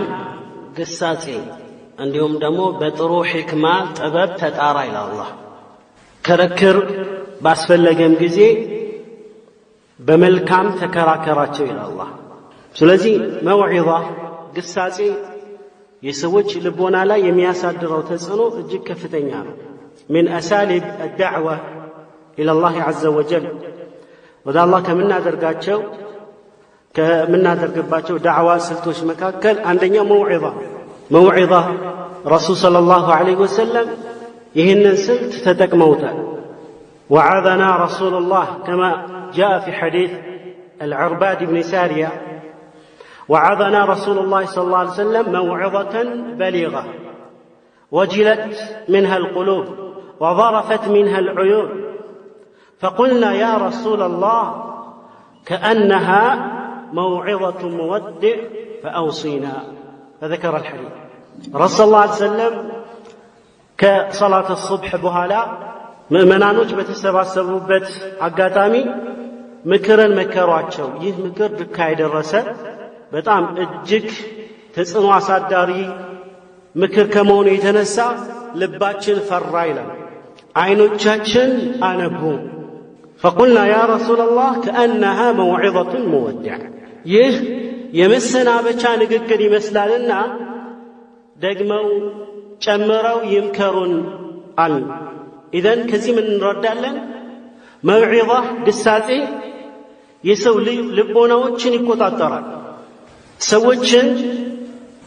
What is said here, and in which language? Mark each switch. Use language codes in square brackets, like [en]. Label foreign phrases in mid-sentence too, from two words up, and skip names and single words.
[am] ግሳጼ እንዲሁም ደግሞ በጥሩ ሕክማ ጥበብ ተጣራ ይላል አላህ። ክርክር ባስፈለገም ጊዜ በመልካም ተከራከራቸው ይላል አላህ። ስለዚህ መውዒዛ ግሳጼ የሰዎች ልቦና ላይ የሚያሳድረው ተጽዕኖ እጅግ ከፍተኛ ነው። [ar] من أساليب الدعوة إلى الله عز وجل [am] ወደ አላህ ከምናደርግባቸው ዳዕዋ ስልቶች መካከል አንደኛው መውዒዛ [ar] رسول صلى الله عليه وسلم [am] ይህንን ስልት ተጠቅመውታል። [ar] وعظنا رسول الله كما جاء في حديث العرباد بن سارية وعظنا رسول الله صلى الله عليه وسلم موعظة بليغة وجلت منها القلوب وظرفت منها العيون فقلنا يا رسول الله كأنها موعظة مودع فأوصينا، فذكر الحديث. رسول الله عليه وسلم كصلاة الصبح بهالا [am] ምእመናኖች በተሰባሰቡበት አጋጣሚ ምክርን መከሯቸው። ይህ ምክር ድካ የደረሰ በጣም እጅግ ተጽዕኖ አሳዳሪ ምክር ከመሆኑ የተነሳ ልባችን ፈራ ይላል፣ አይኖቻችን አነቡ። [ar] فقلنا يا رسول الله كأنها موعظة مودع። [am] ይህ የመሰናበቻ ንግግር ይመስላልና ደግመው ጨምረው ይምከሩን አሉ። ኢዘን ከዚህ ምን እንረዳለን? መውዒዛ ግሳጼ የሰው ልቦናዎችን ይቆጣጠራል። ሰዎችን